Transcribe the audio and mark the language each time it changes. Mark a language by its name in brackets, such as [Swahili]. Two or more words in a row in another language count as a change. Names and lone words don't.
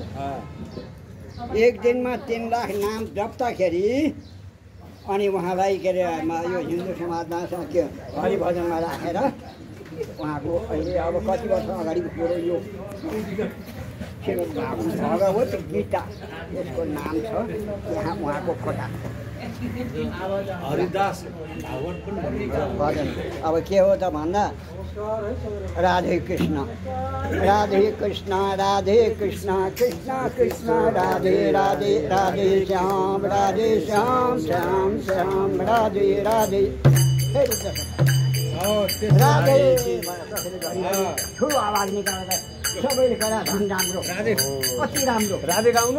[Nepali] एक दिनमा 3 लाख नाम जप्दाखेरि अनि उहाँलाई के अरे यो हिन्दू समाजमा के हरिभजनमा राखेर उहाँको अहिले अब कति वर्ष अगाडिको कुरो यो भगवत गीता यसको नाम छ। यहाँ उहाँको फोटा हरिदास भजन। अब के हो त भन्दा राधे कृष्ण राधे कृष्ण राधे कृष्ण कृष्ण कृष्ण राधे राधे राधे श्याम राधे श्याम श्याम श्याम राधे राधे राधे। ठुलो आवाज निकालेर सबैले करा झन् राम्रो, अति राम्रो। राधे गाउनु,